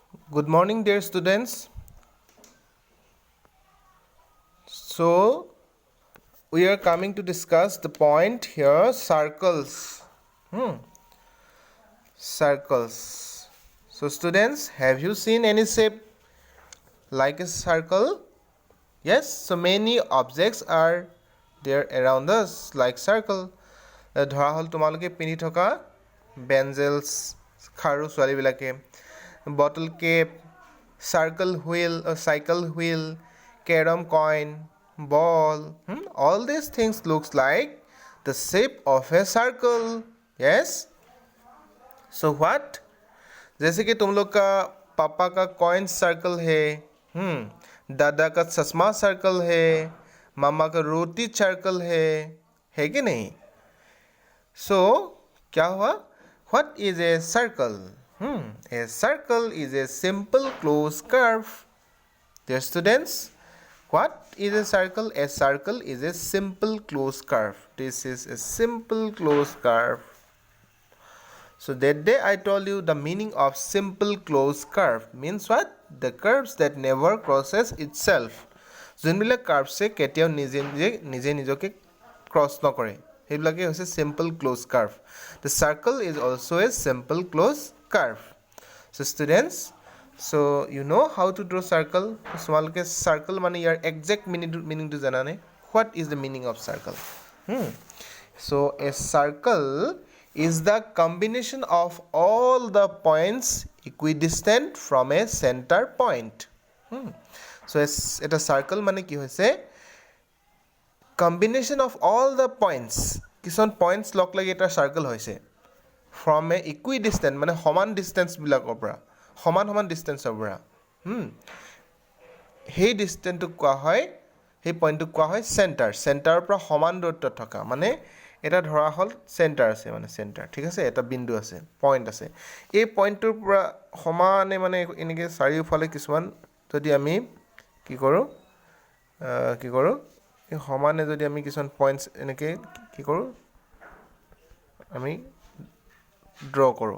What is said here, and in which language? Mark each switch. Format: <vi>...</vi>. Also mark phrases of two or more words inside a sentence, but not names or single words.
<en>Good morning, dear students. So, we are coming to discuss the point here circles. Circles. So, students, have you seen any shape like a circle? Yes, so many objects are there around us like circle.</en> <as>ধৰা হ'ল তোমালোকে পিন্ধি থকা বেঞ্জেলছ খাৰু ছোৱালীবিলাকে বটল কেপ</as> <en>circle wheel or cycle wheel carom coin ball all these things looks like the shape of a circle. Yes, so what</en> <hi>जैसे कि तुम लोग का पापा का कॉइन सर्कल है दादा का चश्मा सर्कल है मामा का रोटी सर्कल है कि नहीं. सो क्या हुआ</hi> <en>what is a circle. A circle is a simple closed curve. Dear students, what is a circle? A circle is a simple closed curve. This is a simple closed curve. So that day I told you the meaning of simple closed curve means what? The curves that never crosses itself.</en> <as>যোনবিলাক কাৰ্ভছে কেতিয়াও নিজে নিজকে ক্ৰছ নকৰে সেইবিলাকে হৈছে</as> <en>simple closed curve. The circle is also a simple closed curve. So students, so you know how to draw circle.</en> <as>তোমালোকে circle মানে ইয়াৰ</as> <en>exact meaning</en> <as>to জানানে?</as> <en>What is the meaning of circle? So a circle is the combination of all the points equidistant from a center point.</en> <as>So এটা circle মানে কি হৈছে</as> <en>combination of all the points</en> <as>কিছুমান points লগ লাগি এটা circle হৈছে</as> <en>from a equidistant</en> <as>মানে সমান distance বিলাকৰ পৰা সমান ডিসটেন্সৰ পৰা সেই ডিসটেন্সটো কোৱা হয় সেই পইণ্টটো কোৱা হয় চেণ্টাৰৰ পৰা সমান দূৰত্বত থকা মানে এটা ধৰা হ'ল চেণ্টাৰ আছে মানে চেণ্টাৰ ঠিক আছে এটা বিন্দু আছে পইণ্ট আছে এই পইণ্টটোৰ পৰা সমানে মানে এনেকৈ চাৰিওফালে কিছুমান যদি আমি কি কৰোঁ এই সমানে যদি আমি কিছুমান পইণ্টছ এনেকৈ কি কৰোঁ আমি ড্ৰ কৰোঁ.</as>